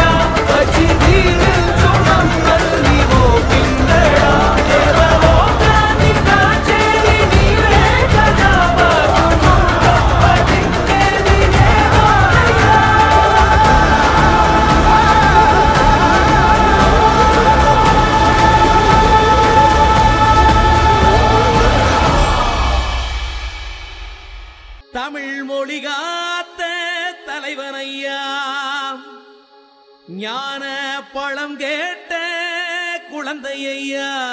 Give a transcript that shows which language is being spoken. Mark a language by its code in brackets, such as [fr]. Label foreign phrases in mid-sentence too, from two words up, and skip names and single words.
[te] వచ్చి దీవించు మమ్మల్ని ఓ కింకర దేవలోకాన్ని కాచేది నీవే కదా మాకు తప్పదింకేది లేదోరయ్యా [ta] தமிழ் மொழி காத்த தலைவனையா ஞான பழம் கேட்ட குழந்தையா